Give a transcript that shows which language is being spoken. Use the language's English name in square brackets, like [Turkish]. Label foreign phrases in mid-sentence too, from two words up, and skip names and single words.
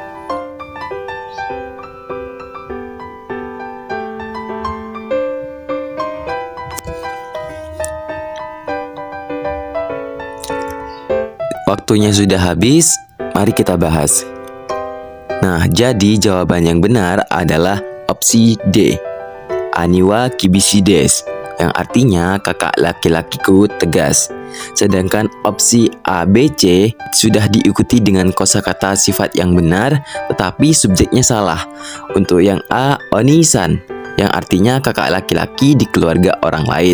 [Indonesian] Waktunya sudah habis, mari kita bahas. Nah, jadi jawaban yang benar adalah opsi D. [Japanese] 兄は厳しいです, [Indonesian] yang artinya kakak laki-lakiku tegas. Sedangkan opsi A, B, C sudah diikuti dengan kosakata sifat yang benar, tetapi subjeknya salah. Untuk yang A, onisan, yang artinya kakak laki-laki di keluarga orang lain.